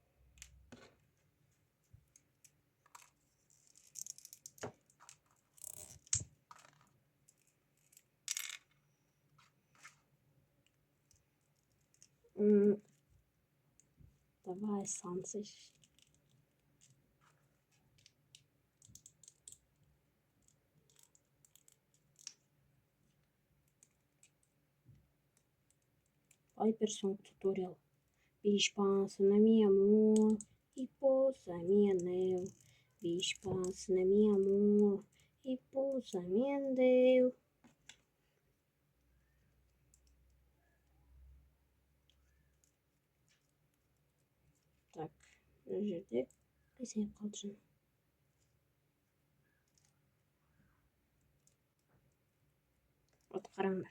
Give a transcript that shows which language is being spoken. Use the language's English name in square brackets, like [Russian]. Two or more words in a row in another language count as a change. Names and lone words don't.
[Russian] Давай, Сансыш. [English] Hypersong tutorial. [Kabuverdianu] Bispas na mi amor y posa mi anel. Bispas na mi amor y posa mi anel. [Kazakh] Так, мына жерде қисайып қалды жын. Вот қараңдар.